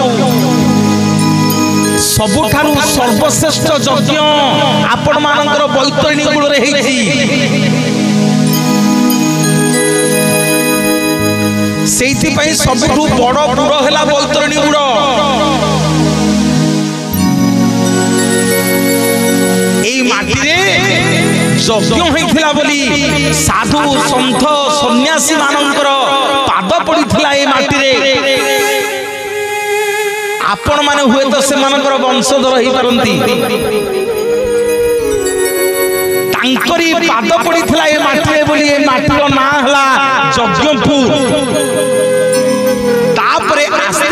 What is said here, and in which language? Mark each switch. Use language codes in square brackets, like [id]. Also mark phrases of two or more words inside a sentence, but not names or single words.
[or] ସବୁଠାରୁ ସର୍ବଶ୍ରେଷ୍ଠ ଯଜ୍ଞ ଆପଣ ମାନଙ୍କର ବୈତରଣୀ କୂଳ ରେ ହେଇଛି ସେଇଥି ପାଇଁ ସବୁଠୁ ବଡ଼ ପୁର ହେଲା ବୈତରଣୀ କୂଳ। ଏଇ ମାଟି ରେ ଯଜ୍ଞ ହୋଇଥିଲା ବୋଲି ସାଧୁ ସନ୍ଥ ସନ୍ନ୍ୟାସୀ ମାନଙ୍କର ପାଦ ପଡ଼ିଥିଲା ଏ ମାଟି ରେ ଆପଣ ମାନେ ହୁଏ ତ ସେ ମାନଙ୍କର ବଂଶଧର ହିଁ ପରନ୍ତି ତାଙ୍କରି ପାଦ ପଡ଼ିଥିଲା ଏ ମାଟି ରେ ବୋଲି ଏ ମାଟିର ନାଁ ହେଲା ଯଜ୍ଞପୁର ତା'ପରେ